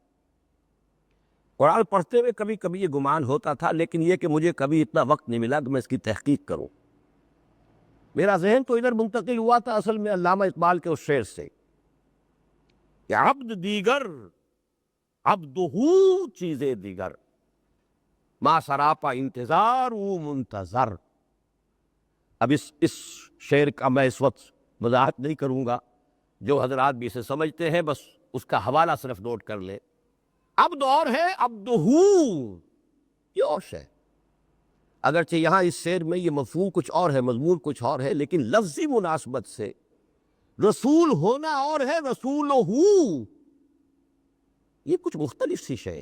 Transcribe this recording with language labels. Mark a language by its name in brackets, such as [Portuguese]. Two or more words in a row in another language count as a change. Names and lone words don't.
[Urdu] قرآن پڑھتے ہوئے کبھی کبھی یہ گمان ہوتا تھا، لیکن یہ کہ مجھے کبھی اتنا وقت نہیں ملا کہ میں اس کی تحقیق کروں۔ میرا ذہن تو ادھر منتقل ہوا تھا اصل میں علامہ اقبال کے اس شعر سے کہ [Persian] عبد دیگر عبدہو چیزیں دیگر، ما سراپا انتظار او منتظر۔ [Urdu] اب اس شعر کا میں اس وقت وضاحت نہیں کروں گا، جو حضرات بھی اسے سمجھتے ہیں بس اس کا حوالہ صرف نوٹ کر لیں۔ عبد اور ہے عبدہ، یہ اور ہے، اگرچہ یہاں اس شعر میں یہ مفہوم کچھ اور ہے، مضمون کچھ اور ہے، لیکن لفظی مناسبت سے رسول ہونا اور ہے رسولہ، یہ کچھ مختلف سی شے۔